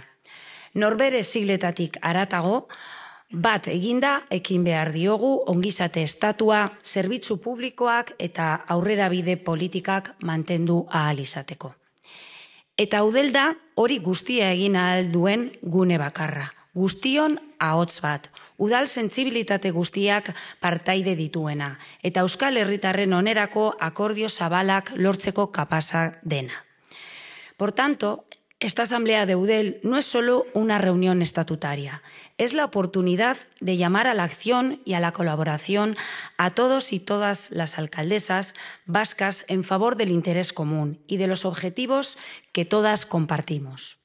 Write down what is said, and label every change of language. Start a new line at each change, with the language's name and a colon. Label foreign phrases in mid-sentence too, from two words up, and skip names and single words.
Basque: Norbere sigletatik haratago, bat eginda ekin behar diogu ongizate estatua, zerbitzu publikoak eta aurrerabide politikak mantendu ahal izateko. Eta udel da hori guztia egin ahal duen gune bakarra. Guztion ahots bat, udal sentsibilitate guztiak partaide dituena, eta euskal herritarren onerako akordio zabalak lortzeko kapasa dena.
Spanish: Por tanto, esta asamblea de Udel no es solo una reunión estatutaria, es la oportunidad de llamar a la acción y a la colaboración a todos y todas las alcaldesas vascas en favor del interés común y de los objetivos que todas compartimos.